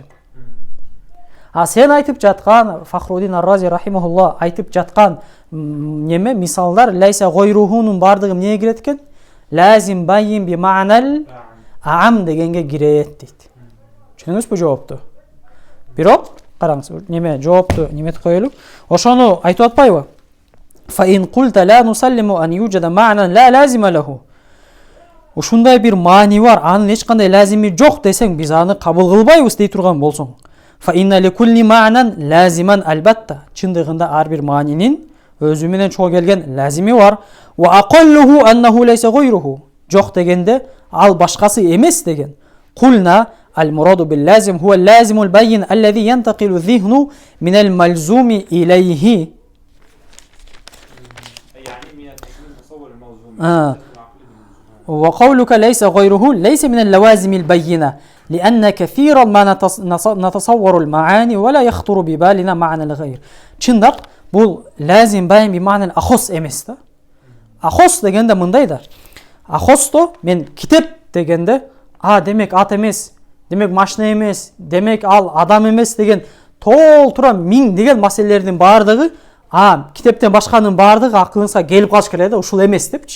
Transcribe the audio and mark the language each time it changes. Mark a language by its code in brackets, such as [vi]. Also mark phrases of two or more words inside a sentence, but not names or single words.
[ky] Сен айтып жаткан Фахрудин Ар-Рази рахимахулла айтып жаткан неме мисалдар [ar] ليس غيره [ky] бардыгы эмнеге кирет экен? [ar] لازم بين بالمعنى الأعم [ky] дегенге кирет дейт. Түшүнүңүзбү жоопту? Бирок караңыз, неме жоопту неметип коелу. Ошону айтып атпайбы? [ar] فإن قلت لا نسلم أن يوجد معنى لا لازم له. [ky] Ушундай бир маани бар, анын эч кандай лазими жок десең, биз аны кабыл кылбайбыз дей турган болсоң. [ar] فإن لكل معنى لازما البتة. [ky] Чындыгында ар бир маанинин өзү менен чогуу келген лазими бар. [ar] وأقله أنه ليس غيره. [ky] Жок дегенде ал башкасы эмес деген. [ar] قلنا المراد باللازم هو اللازم البين الذي ينتقل الذهن من الملزوم إليه. وقولك ليس غيره ليس من اللوازم البينة لأن كثيرا ما نتصور المعاني ولا يخطر ببالنا معنى الغير. [ky] Чындап, бул [ar] لازم بين بالمعنى الأخص [ky] эмес да. Ахос дегенде мындай да. Ахосто мен китеп дегенде, демек ат эмес, демек машина эмес, демек ал адам эмес деген толтура миң деген маселелердин бардыгы китептен башканын бардыгы акылыңызга келип калыш керек да, ушул эмес депчи.